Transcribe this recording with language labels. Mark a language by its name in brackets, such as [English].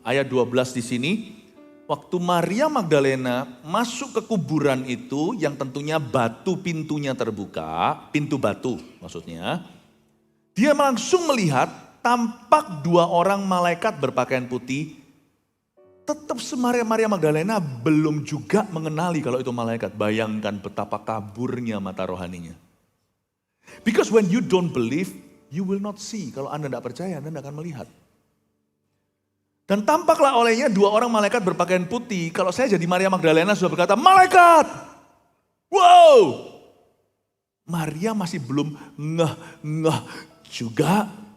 [Indonesian] Ayat 12 di sini, waktu Maria Magdalena masuk ke kuburan itu yang tentunya batu pintunya terbuka, pintu batu maksudnya. Dia langsung melihat tampak 2 orang malaikat berpakaian putih. Tetap Maria Magdalena belum juga mengenali kalau itu malaikat. Bayangkan betapa kaburnya mata rohaninya. [English] Because when you don't believe, you will not see. [Indonesian] Kalau Anda tidak percaya, Anda tidak akan melihat. Dan tampaklah olehnya 2 orang malaikat berpakaian putih. Kalau saya jadi Maria Magdalena sudah berkata, malaikat! Wow! Maria masih belum ngeh juga.